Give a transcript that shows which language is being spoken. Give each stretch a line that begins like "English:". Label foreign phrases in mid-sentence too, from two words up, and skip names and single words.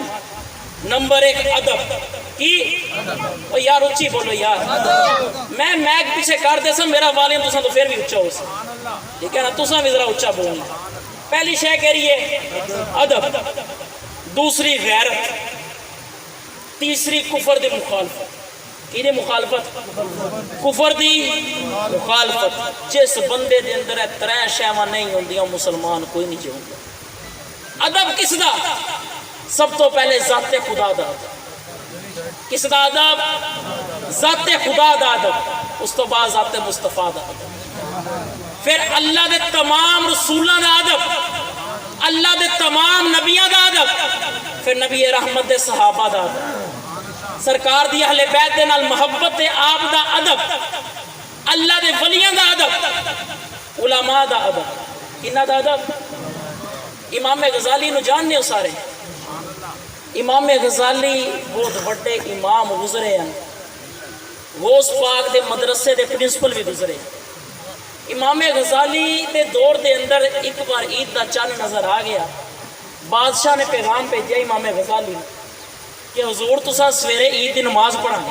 Urdu: نمبر ایک ادب کی، او یار اچھی بولو یار،
Punjabi: میں میک پیچھے کر دے سا میرا والیوم تساں تو پھر بھی اچھا ہو سا، ٹھیک ہے نا؟ تساں بھی ذرا اچھا بولنا۔ پہلی شے کہہ رہی ہے ادب، دوسری غیرت، تیسری کفر دی مخالفت۔ کی مخالفت؟ کفر دی مخالفت۔ جس بندے دے اندر ترے شیواں نہیں ہوندیاں مسلمان کوئی نہیں جاؤں۔ ادب کس دا؟ سب تو پہلے ذات خدا دا ادب۔ کس دا ادب؟ ذات خدا دا ادب، اس تو بعد ذات مصطفیٰ دا ادب، پھر اللہ دے تمام رسولاں دا ادب، اللہ دے تمام نبیاں دا ادب، پھر نبی رحمت دے صحابہ دا ادب، سرکار دی اہل بیت دے نال محبت آپ دا ادب، اللہ دے ولیاں دا ادب، علماء دا ادب۔ کنہ دا ادب؟
Urdu: امام غزالی نو جاننے ہو سارے؟ امام غزالی بہت بڑے امام گزرے ہیں،
Punjabi: غوث پاک دے مدرسے دے پرنسپل بھی گزرے۔ امام غزالی دے دور دے اندر ایک بار عید دا چند نظر آ گیا، بادشاہ نے پیغام بھیجا امام غزالی نے کہ حضور تسا سویرے عید دی نماز پڑھانی ہے۔